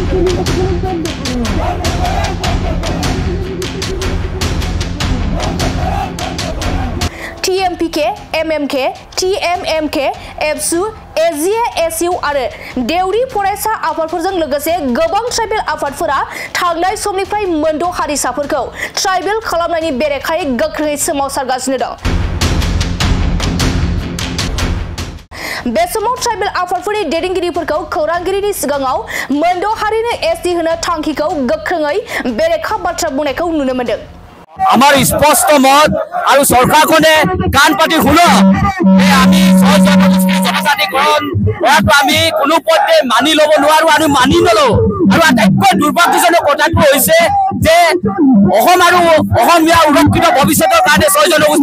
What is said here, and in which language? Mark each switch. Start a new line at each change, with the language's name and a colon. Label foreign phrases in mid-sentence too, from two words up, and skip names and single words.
Bodo: TMPK, MMK, TMMK, एबसु एजिए एसइउ आरो देउरि फरायसा आफादफोरजों लोगोसे गोबां ट्राइबेल आफादफोरा थांनाय समनिफ्राय मोनद' हारिसाफोरखौ ट्राइबेल खालामनायनि बेरेखायै गोख्रोङै सोमावसारगासिनो दं बे समाव ट्राइबेल आफादफोरनि दैदेनगिरिफोरखौ खौरांगिरिनि सिगाङाव मोनद' हारिनो एसटि होनो थांखिखौ गोख्रोङै बेरेखा बाथ्रा बुंनायखौ नुनो मोन्दों
Assamese: আমার স্পষ্ট মত আর সরকারখনে কাণ পাতি শুনো আমি জনজাতিকরণ কৰাটো আমি কোনো পথে মানি ল'ব নোৱাৰো আৰু মানি নলওঁ আৰু আটাইতকৈ দুৰ্ভাগ্যজনক কথাটো হৈছে যে অসম আৰু অসমীয়া সুৰক্ষিত ভৱিষ্যতৰ কাৰণে ৬ জনগোষ্ঠী